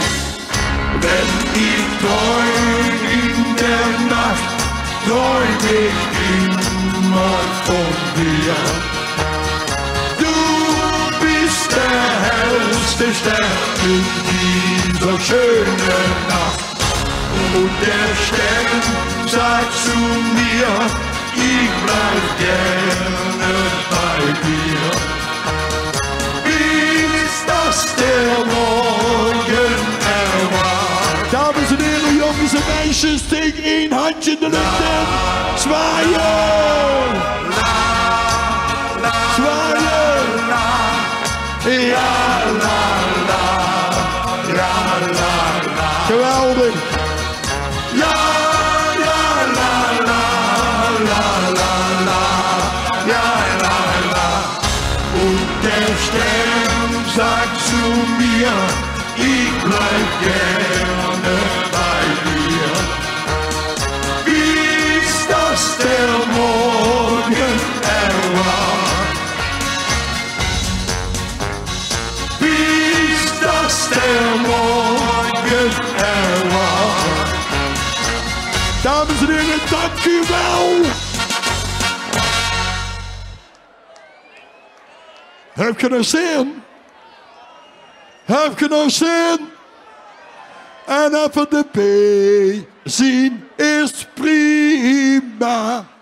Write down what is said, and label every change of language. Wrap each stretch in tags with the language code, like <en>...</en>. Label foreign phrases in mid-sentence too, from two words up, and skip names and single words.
<de>Wenn ich träum in der Nacht, träum ich immer von dir. Du bist der hellste Stern in dieser schönen Nacht. Und der Stern sagt zu mir, ich bleib gerne bei dir. Bis das der Morgen erwacht.</de> <nl>Dames en heren, jongens en meisjes, steek één handje in de lucht en zwaaien! Zwaaien! Ja, la, la, la, la, la. Geweldig! Ja, ja, la, la, la, la, la, ja, la, la.</nl> <de>Und der Stern sagt zu mir, ich bleib gerne bei dir. Bis das der Morgen erwacht. Bis das der Morgen erwacht.</de> <nl>Dames en heren, dank u wel! Heb je nog zin? Heb je nog zin? En even de B zien is prima.</nl>